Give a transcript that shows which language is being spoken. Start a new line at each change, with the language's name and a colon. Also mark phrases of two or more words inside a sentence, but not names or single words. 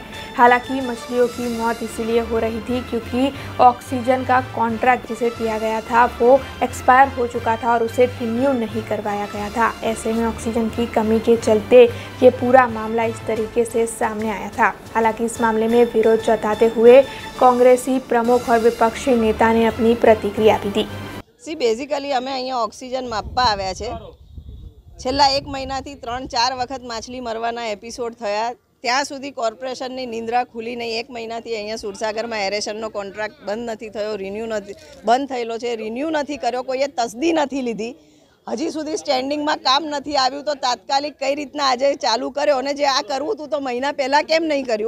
Hindi: हालांकि मछलियों की मौत इसलिए हो रही थी क्योंकि ऑक्सीजन का कॉन्ट्रैक्ट जिसे दिया गया था वो एक्सपायर हो चुका था और उसे रिन्यू नहीं करवाया गया था. ऐसे में ऑक्सीजन की कमी के चलते ये पूरा मामला इस तरीके से सामने आया था. हालांकि इस मामले में विरोध जताते हुए कांग्रेसी प्रमुख और विपक्षी नेता ने अपनी प्रतिक्रिया भी दी.
Gujarati: બેસિકલી અમે અહીંયા ઓક્સીજન માપવા આવ્યા છે. છેલ્લા 1 મહિનાથી 3-4 વખત માછલી મરવાના એપિસોડ થયા. ત્યાં સુધી કોર્પોરેશનની નિંદ્રા ખુલી નહીં. 1 મહિનાથી અહીંયા સુરસાગરમાં એરેશનનો કોન્ટ્રાક્ટ બંધ નથી થયો, બંધ થયેલો છે, રિન્યૂ નથી કર્યો, કોઈએ તસદી નથી લીધી. હજી સુધી સ્ટેન્ડિંગમાં કામ નથી આવ્યું તો તાત્કાલિક કઈ રીતના આજે ચાલુ કર્યો અને જે આ કરવું હતું તો મહિના પહેલાં કેમ નહીં કર્યું?